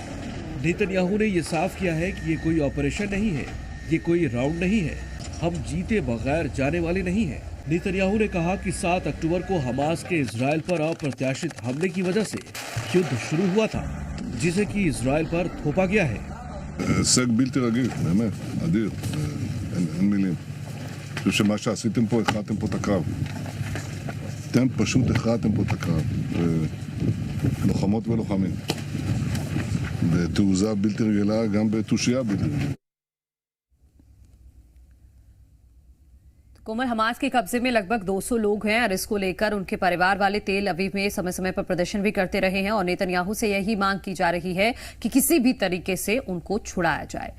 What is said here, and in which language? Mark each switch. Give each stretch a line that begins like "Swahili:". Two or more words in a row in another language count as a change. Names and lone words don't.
Hindi: नेतन्याहू ने यह साफ किया है कि ये कोई ऑपरेशन नहीं है, ये कोई राउंड नहीं है, हम जीते बगैर जाने वाले नहीं हैं। नेतन्याहू ने कहा कि 7 अक्टूबर को हमास के इजरायल पर अप्रत्याशित हमले की वजह से युद्ध शुरू हुआ था, जिसे कि इजरायल पर थोपा गया है।
Hebrew: הישג בלתי רגיל, באמת, אדיר, אין מילים. אני חושב שמה שעשיתם פה, הכרעתם פה את הקרב. אתם פשוט הכרעתם פה את הקרב. לוחמות ולוחמים. בתעוזה בלתי רגילה, גם בתושייה בלתי רגילה.
Hindi: कोमल, हमास के कब्जे में लगभग 200 लोग हैं और इसको लेकर उनके परिवार वाले तेल अवीव में समय समय पर प्रदर्शन भी करते रहे हैं और नेतन्याहू से यही मांग की जा रही है कि किसी भी तरीके से उनको छुड़ाया जाए।